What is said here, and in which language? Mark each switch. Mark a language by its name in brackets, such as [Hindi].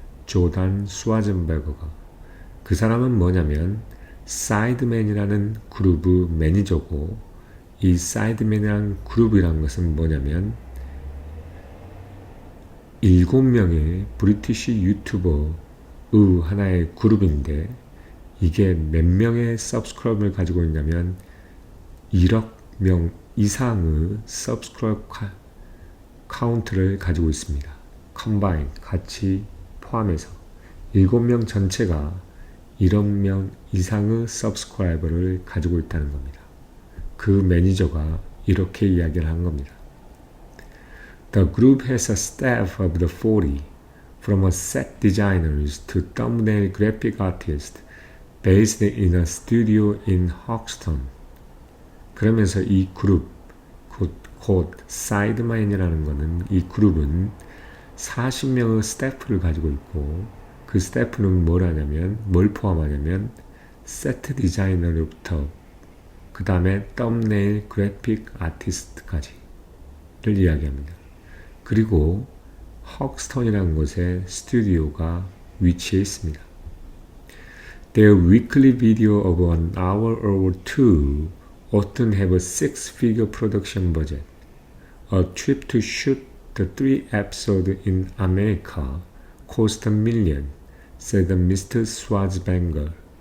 [Korean] 조단 스와젠베거가. 그 사람은 뭐냐면 사이드맨이라는 그룹의 매니저고, 이 사이드맨이라는 그룹이라는 것은 뭐냐면 7명의 브리티시 유튜버의 하나의 그룹인데, 이게 몇 명의 서브스크라이버를 가지고 있냐면 1억 명 이상의 서브스크라이버 카운트를 가지고 있습니다. 컴바인, 같이 포함해서 7명 전체가 1억 명 이상의 서브스크라이버를 가지고 있다는 겁니다. 그 매니저가 이렇게 이야기를 한 겁니다. [English] The group has a staff of the 40, from a set designers to thumbnail graphic artists, based in a studio in Hoxton. [Korean] 그러면서 이 그룹, 곧 사이드맨이라는 것은, 이 그룹은 40명의 스태프를 가지고 있고, 그 스태프는 뭘 포함하냐면 세트 디자이너로부터 그 다음에 썸네일 그래픽 아티스트까지를 이야기합니다. 그리고 헉스턴이라는 곳에 스튜디오가 위치해 있습니다. [English] Their weekly video of an hour or two often have a 6-figure production budget. A trip to shoot the 3 episodes in America cost $1 million, said Mr. Schwarzenegger.